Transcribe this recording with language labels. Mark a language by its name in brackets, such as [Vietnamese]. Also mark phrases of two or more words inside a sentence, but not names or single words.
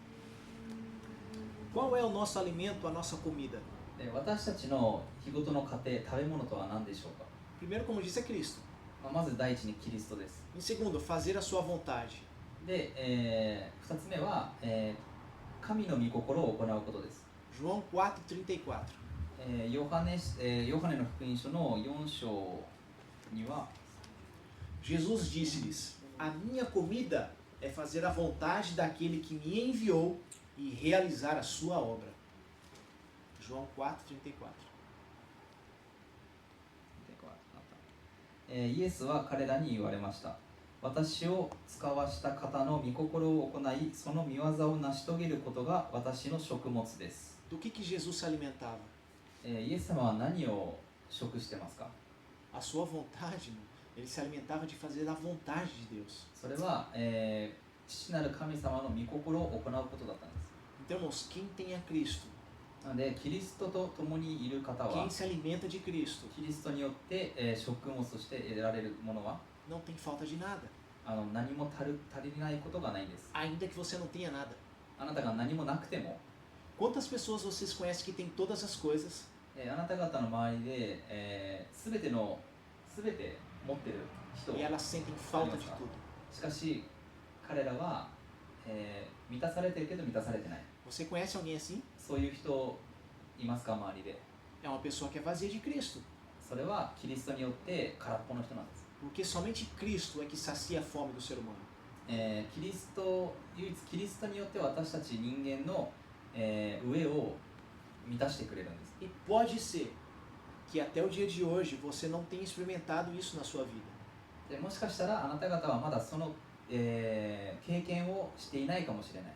[Portuguese] Qual é o nosso alimento, a nossa comida? [Japanese] で私たちの日ごとの糧、食べ物とは何でしょうか。 [Portuguese] Primeiro, como disse, é Cristo. [Japanese] まず第一にキリストです。 [Portuguese] Em segundo, fazer a sua vontade. [Japanese] で、2つ目は、神の御心を行うことです。 [Portuguese] João 4:34. [Japanese] ヨハネの福音書の4章には [Portuguese] Jesus disse-lhes: A minha comida é fazer a vontade daquele que me enviou e realizar a sua obra. João 4:34. [Japanese] イエスは彼らに言われました。私を使わした方の御心を行い、その御業を成し遂げることが私の食物です。 [Portuguese] Do que Jesus se alimentava? [Japanese] イエス様は何を食してますか？ [Portuguese] A sua vontade, irmão. Ele se alimentava de fazer a vontade de Deus. [Japanese] それは、父なる神様の御心を行うことだったんです。 [Portuguese] Então, irmãos, quem tem a Cristo, [Japanese] なので、キリストと共にいる方は [Portuguese] quem se alimenta de Cristo, [Japanese] キリストによって、食物として得られるものは [Portuguese] não tem falta de nada. [Japanese] 何も足りないことがないんです。 [Portuguese] Ainda que você não tenha nada. [Japanese] あなたが何もなくても、 [Portuguese] Quantas pessoas vocês conhecem que tem todas as coisas, [Japanese] あなた方の周りで、全て持ってる人 [Portuguese] e elas sentem falta de tudo? [Japanese] しかし彼らは、満たされてるけど満たされてない。 [Portuguese] Você conhece alguém assim? [Japanese] そういう人いますか？周りで。 [Portuguese] É uma pessoa que é vazia de Cristo. [Japanese] それはキリストによって空っぽの人なんです。 [Portuguese] Porque somente Cristo é que sacia a fome do ser humano. [Japanese] 唯一キリストによって私たち人間の、上を満たしてくれるんです。 [Portuguese] E pode ser que até o dia de hoje você não tenha experimentado isso na sua vida. [Japanese] でもしかしたらあなた方はまだその、経験をしていないかもしれない。